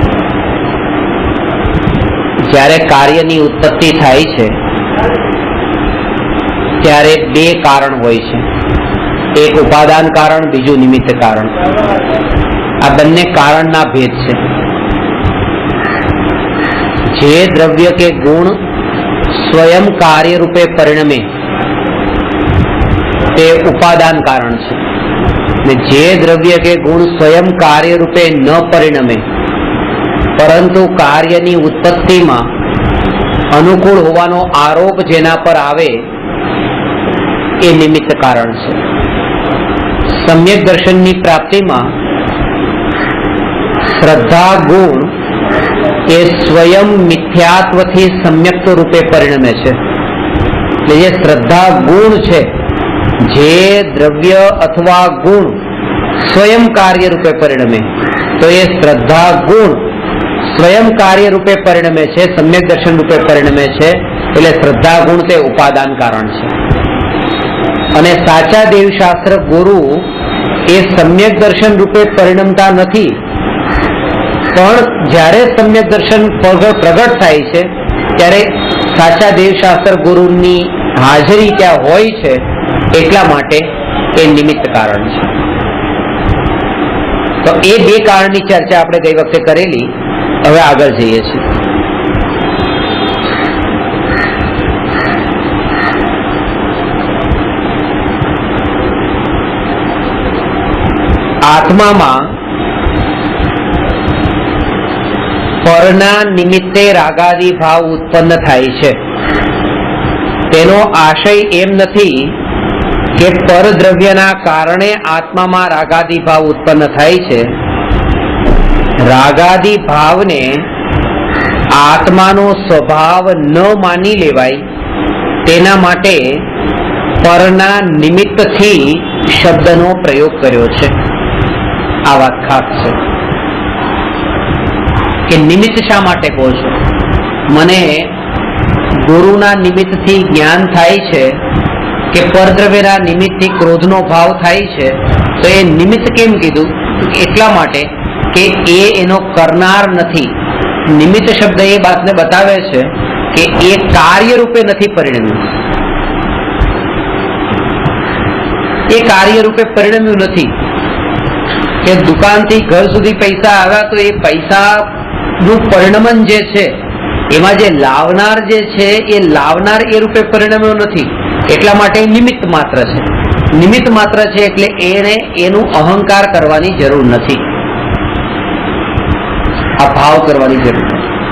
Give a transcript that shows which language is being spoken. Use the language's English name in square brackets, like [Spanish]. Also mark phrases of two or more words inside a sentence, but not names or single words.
[Gujarati] જ્યારે કાર્યની ઉત્પત્તિ થાય છે ત્યારે 2 કારણ હોય છે, એક ઉપાદાન કારણ, બીજું નિમિત્ત કારણ। આ બંને કારણના ભેદ છે। જે દ્રવ્ય કે ગુણ સ્વયં કાર્ય રૂપે પરિણમે તે ઉપાદાન કારણ છે, ને જે દ્રવ્ય કે ગુણ સ્વયં કાર્ય રૂપે ન પરિણમે પરંતુ કાર્યની ઉત્પત્તિ મેં અનુકૂળ હોવાનો આરોપ જેના પર આવે એ નિમિત્ત કારણ છે। સમ્યક દર્શન [Hindi] की प्राप्ति में [Gujarati] શ્રદ્ધા ગુણ એ સ્વયં મિથ્યાત્વ થી સમ્યક્ત્વ રૂપે પરિણમે છે। જે શ્રદ્ધા ગુણ છે, જે દ્રવ્ય અથવા ગુણ સ્વયં કાર્ય રૂપે પરિણમે તો યે શ્રદ્ધા ગુણ સ્વયં કાર્ય રૂપે પરિણમે છે, સમ્યક દર્શન રૂપે પરિણમે છે, એટલે શ્રદ્ધા ગુણ તે ઉપાદાન કારણ છે। અને સાચા દેવશાસ્ત્ર ગુરુ એ સમ્યક દર્શન રૂપે પરિણમતા નથી, પણ જ્યારે સમ્યક દર્શન પ્રગટ થાય છે ત્યારે સાચા દેવશાસ્ત્ર ગુરુની હાજરી ત્યાં હોય છે, એટલા માટે એ નિમિત્ત કારણ છે। તો એ 2 કારણની ચર્ચા આપણે ગઈ વખતે કરેલી। હવે આગળ જઈએ છીએ। આત્મા મેં પરના નિમિત્તે રાગાદી ભાવ ઉત્પન્ન થાય છે। તેનો આશય એમ નથી કે પરદ્રવ્યના કારણે આત્મા મેં રાગાદી ભાવ ઉત્પન્ન થાય છે। રાગાદી ભાવને આત્માનો સ્વભાવ ન માની લેવાય તેના માટે પરના નિમિત્તથી શબ્દનો પ્રયોગ કર્યો છે। આ બાત [Hindi] खास है कि [Gujarati] નિમિત્ત શા માટે કહો છો? મને ગુરુના નિમિત્ત થી જ્ઞાન થાય છે કે પરદ્રવ્યના નિમિત્ત થી ક્રોધનો ભાવ થાય છે, તો એ નિમિત્ત કેમ કીધું? એટલા માટે કે એ એનો કરનાર નથી। નિમિત્ત શબ્દ એ બાતને બતાવે છે કે એ કાર્ય રૂપે નથી પરિણમ્યું, એ કાર્ય રૂપે પરિણમ્યું નથી। કે દુકાનથી ઘર સુધી પૈસા આવ્યા તો એ પૈસાનું પરિણમન જે છે એમાં જે લાવનાર જે છે એ લાવનાર એ રૂપે પરિણમ્યો નથી, એટલા માટે નિમિત્ત માત્ર છે। નિમિત્ત માત્ર છે એટલે એને એનું અહંકાર કરવાની જરૂર નથી, આ ભાવ કરવાની જરૂર નથી।